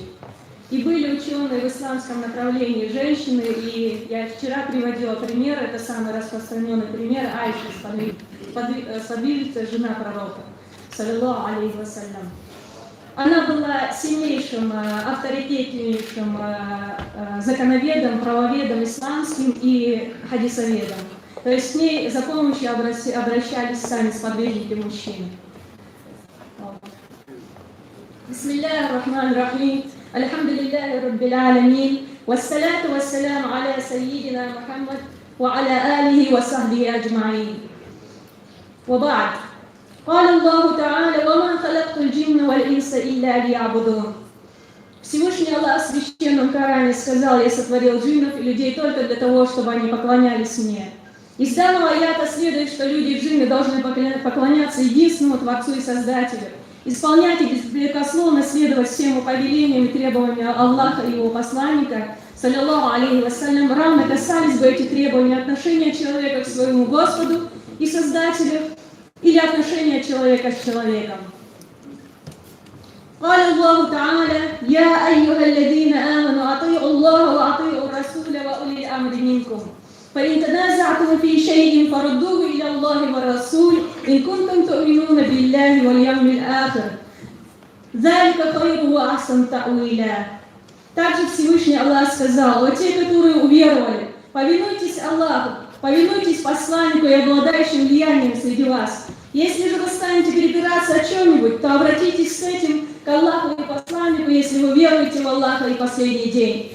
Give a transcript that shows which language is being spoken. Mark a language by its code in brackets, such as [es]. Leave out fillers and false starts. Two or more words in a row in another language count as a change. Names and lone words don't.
[ru] И были ученые в исламском направлении женщины, и я вчера приводила пример, это самый распространенный пример, Айша, сподвижница, жена пророка, [ar] صلى الله عليه وسلم. [ru] Она была сильнейшим, авторитетнейшим законоведом, правоведом исламским и хадисоведом. То есть к ней за помощью обращались сами сподвижники мужчины. [ar] بسم الله الرحمن الرحيم. الحمد لله رب العالمين والصلاة والسلام على سيدنا محمد وعلى آله وصحبه أجمعين. وبعد. قال الله تعالى وما خلقت الجن والإنس إلا ليعبدون. [ru] Всевышний Аллах в священном Коране сказал: я сотворил джиннов и людей только для того, чтобы они поклонялись мне. Из данного аята следует, что люди и джинны должны поклоняться единственному Творцу и Создателю, исполнять и беспрекословно следовать всем повелениям и требованиям Аллаха и его посланника, [ar] صلى الله عليه وسلم, [ru] равно касались бы эти требования отношения человека к своему Господу и Создателю, или отношения человека с человеком. [ar] قال الله تعالى يا أيها الذين آمنوا أطيعوا الله وأطيعوا الرسول وأولي الأمر منكم فإن تنازعتم في شيء فردوه إلى الله والرسول إن كنتم تؤمنون بالله واليوم الآخر ذلك خير وأحسن تأويلا. [ru] Также Всевышний Аллах сказал: о те, которые уверовали, повинуйтесь Аллаху, повинуйтесь посланнику и обладающим влиянием среди вас. Если же вы станете перепираться о чем-нибудь, то обратитесь с этим к Аллаху и посланнику, если вы веруете в Аллаха и последний день.